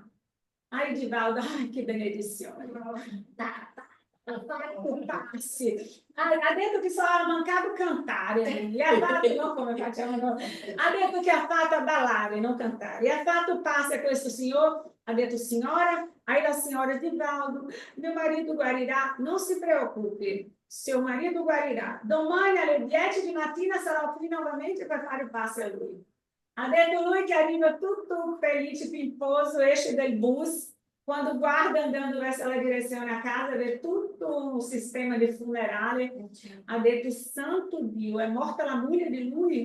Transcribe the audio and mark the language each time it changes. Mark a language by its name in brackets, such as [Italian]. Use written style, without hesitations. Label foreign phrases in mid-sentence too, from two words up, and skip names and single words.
[Italian] Aí Divaldo, ai, che benedizione. Passi. Ha detto che só mancava cantare, e ha fatto, non come facciamo noi, ha detto che ha fatto a ballare, non cantare, e ha fatto passe a questo signore, ha detto, signora, aí la signora Divaldo, [Portuguese] meu marido [Italian] guarirà, non si preoccupi, [Portuguese] seu marido [Italian] guarirà, domani alle 10 di mattina sarò qui novamente per fare passe a lui. Ha detto lui che arriva tutto felice, pimposo, esce del bus, quando guarda andando verso la direzione a casa, vê tutto un sistema di funerale, ha detto, santo Dio, è morta la moglie di lui?